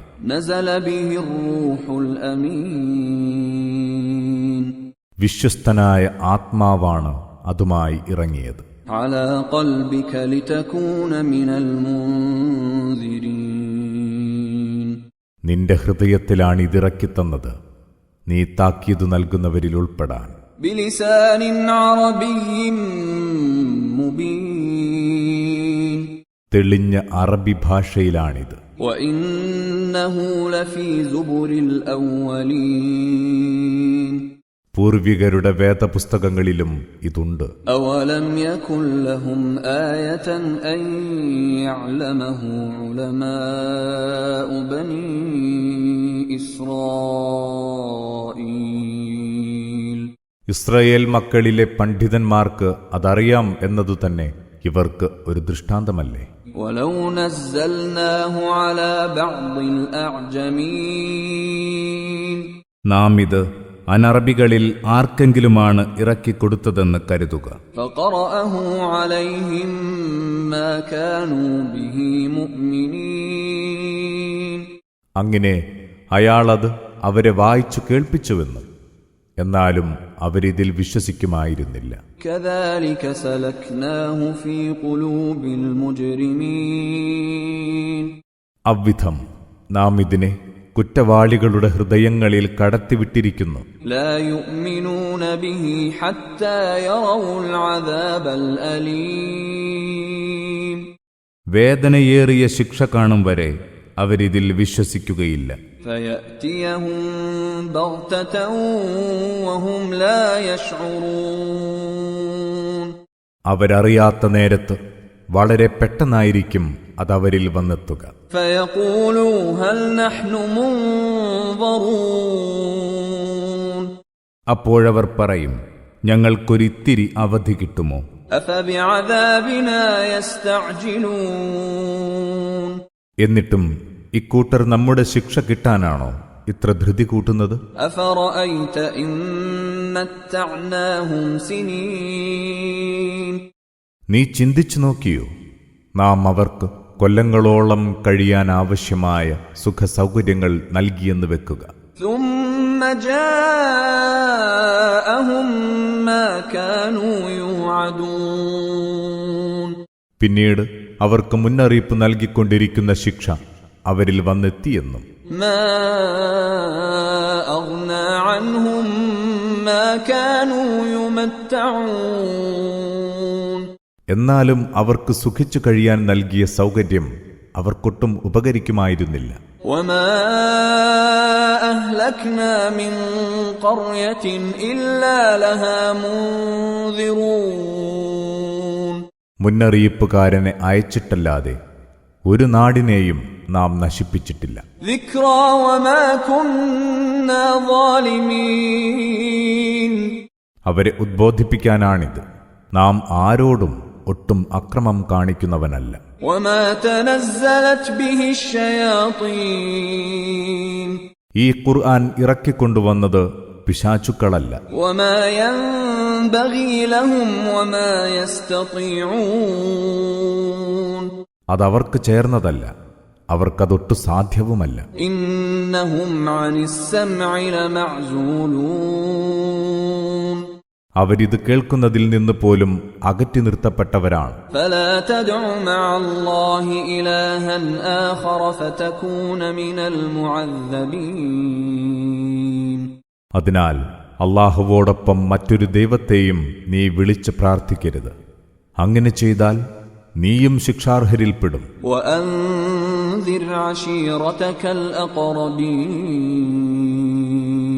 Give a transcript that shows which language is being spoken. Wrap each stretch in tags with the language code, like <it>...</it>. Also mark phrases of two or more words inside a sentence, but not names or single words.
<ar>نزل به الروح الأمين</ar> <ml>വിശ്വസ്തനായ ആത്മാവാണ് അതുമായി ഇറങ്ങിയത്.</ml> <ar>على قلبك لتكون من المنذرين</ar> <ml>നിന്റെ ഹൃദയത്തിലാണ് ഇതിറക്കിത്തന്നത്, നീ താക്കീത് നൽകുന്നവരിൽ ഉൾപ്പെടാൻ.</ml> <ar>بلسان عربي مبين</ar> <ml>തെളിഞ്ഞ അറബി ഭാഷയിലാണിത്.</ml> <ar>وإنه لفي زبر الأولين</ar> <ml>പൂർവികരുടെ വേദപുസ്തകങ്ങളിലും ഇതുണ്ട്.</ml> <ar>أولم يكن لهم آية أن يعلمه علماء بني إسرائيل</ar> <ml>ഇസ്രായേൽ മക്കളിലെ പണ്ഡിതന്മാർക്ക് അതറിയാം എന്നതുതന്നെ ഇവർക്ക് ഒരു ദൃഷ്ടാന്തമല്ലേ.</ml> <ar>ولو نزلناه على بعض الأعجمين</ar> <ml>നാം ഇത് അനറബികളിൽ ആർക്കെങ്കിലുമാണ് ഇറക്കിക്കൊടുത്തതെന്ന് കരുതുക.</ml> <ar>فقرأه عليهم ما كانوا به مؤمنين</ar> <ml>അങ്ങനെ അയാളത് അവരെ വായിച്ചു കേൾപ്പിച്ചുവെന്ന്, എന്നാലും അവരിതിൽ വിശ്വസിക്കുമായിരുന്നില്ല.</ml> <ar>كذلك سلكناه في قلوب المجرمين</ar> <ml>അവ്വിധം നാം ഇതിനെ കുറ്റവാളികളുടെ ഹൃദയങ്ങളിൽ കടത്തിവിട്ടിരിക്കുന്നു.</ml> <ar>لا يؤمنون به حتى يروا العذاب الأليم</ar> <ml>വേദനയേറിയ ശിക്ഷ കാണും വരെ അവരിതിൽ വിശ്വസിക്കുകയില്ല.</ml> <ar>فيأتيهم بغتة وهم لا يشعرون</ar> <ml>അവരറിയാത്ത നേരത്ത് വളരെ പെട്ടെന്നായിരിക്കും അതവരിൽ വന്നെത്തുക.</ml> <ar>فيقولوا هل نحن منظرون</ar> <ml>അപ്പോഴവർ പറയും, ഞങ്ങൾക്കൊരിത്തിരി അവധി കിട്ടുമോ?</ml> <ar>أفبعذابنا يستعجلون</ar> <ml>എന്നിട്ടും ഇക്കൂട്ടർ നമ്മുടെ ശിക്ഷ കിട്ടാനാണോ ഇത്ര ധൃതി കൂട്ടുന്നത്?</ml> <ar>أفرأيت إن متعناهم سنين</ar> <ml>നീ ചിന്തിച്ചു നോക്കിയോ, നാം അവർക്ക് കൊല്ലങ്ങളോളം കഴിയാൻ ആവശ്യമായ സുഖസൗകര്യങ്ങൾ നൽകിയെന്ന് വെക്കുക.</ml> <ar>ثم جاءهم ما كانوا يوعدون</ar> <ml>പിന്നീട് അവർക്ക് മുന്നറിയിപ്പ് നൽകിക്കൊണ്ടിരിക്കുന്ന ശിക്ഷ അവരിൽ വന്നെത്തിയെന്നും</ml> <ar>ما أغنى عنهم ما كانوا يمتعون</ar> <ml>എന്നാലും അവർക്ക് സുഖിച്ചു കഴിയാൻ നൽകിയ സൗകര്യം അവർക്കൊട്ടും ഉപകരിക്കുമായിരുന്നില്ല.</ml> <ar>وما أهلكنا من قرية إلا لها منذرون</ar> <ml>മുന്നറിയിപ്പുകാരനെ അയച്ചിട്ടല്ലാതെ ഒരു നാടിനെയും നാം നശിപ്പിച്ചിട്ടില്ല.</ml> <ar>ذكرى وما كنا ظالمين</ar> <ml>അവരെ ഉദ്ബോധിപ്പിക്കാനാണിത്. നാം ആരോടും ഒട്ടും അക്രമം കാണിക്കുന്നവനല്ല.</ml> <ar>وما تنزلت به الشياطين</ar> <ml>ഈ ഖുർആൻ ഇറക്കിക്കൊണ്ടുവന്നത് പിശാചുക്കളല്ല.</ml> <ar>وما ينبغي لهم وما يستطيعون</ar> <ml>അതവർക്ക് ചേർന്നതല്ല, അവർക്കതൊട്ടു സാധ്യവുമല്ല.</ml> <ar>إنهم عن السمع لمعزولون</ar> <ml>അവരിത് കേൾക്കുന്നതിൽ നിന്ന് പോലും അകറ്റി നിർത്തപ്പെട്ടവരാണ്.</ml> <ar>فلا تدع مع الله إلها آخر فتكون من المعذبين</ar> <ml>അതിനാൽ അല്ലാഹുവോടൊപ്പം മറ്റൊരു ദൈവത്തെയും നീ വിളിച്ച് പ്രാർത്ഥിക്കരുത്. അങ്ങനെ ചെയ്താൽ നീയും ശിക്ഷാർഹരിൽപ്പെടും.</ml> <ar>وأنذر عشيرتك الأقربين</ar>